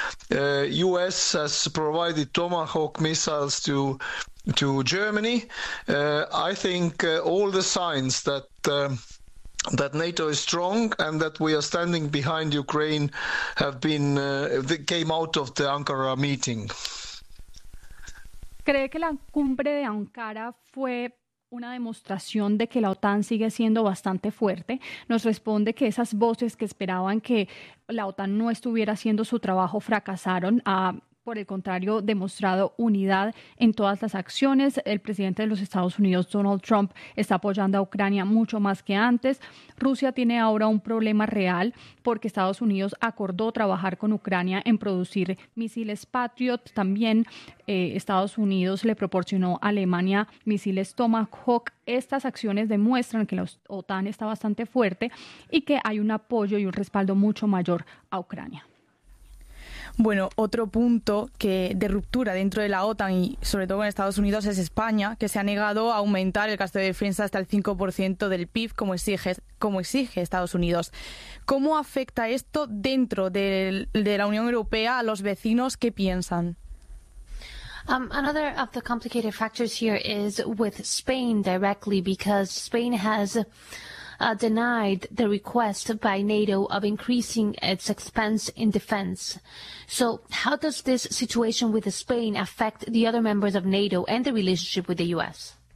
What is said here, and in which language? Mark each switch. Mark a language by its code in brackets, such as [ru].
[en] U.S. has provided Tomahawk missiles to Germany. I think all the signs that that NATO is strong and that we are standing behind Ukraine have been they came out of the Ankara meeting. [es] ¿Cree que la cumbre de Ankara fue una demostración de que la OTAN sigue siendo bastante fuerte? Nos responde que esas voces que esperaban que la OTAN no estuviera haciendo su trabajo fracasaron. Por el contrario, demostrado unidad en todas las acciones. El presidente de los Estados Unidos, Donald Trump, está apoyando a Ucrania mucho más que antes. Rusia tiene ahora un problema real porque Estados Unidos acordó trabajar con Ucrania en producir misiles Patriot. También Estados Unidos le proporcionó a Alemania misiles Tomahawk. Estas acciones demuestran que la OTAN está bastante fuerte y que hay un apoyo y un respaldo mucho mayor a Ucrania. Bueno, otro punto que de ruptura dentro de la OTAN y sobre todo en Estados Unidos es España, que se ha negado a aumentar el gasto de defensa hasta el 5% del PIB, como exige Estados Unidos. ¿Cómo afecta esto dentro de la Unión Europea a los vecinos? ¿Qué piensan? [en] Another of the complicated factors here is with Spain directly, because Spain has denied the request by NATO of increasing its expense in defense. So how does this situation with Spain affect the other members of NATO and the relationship with the U.S.?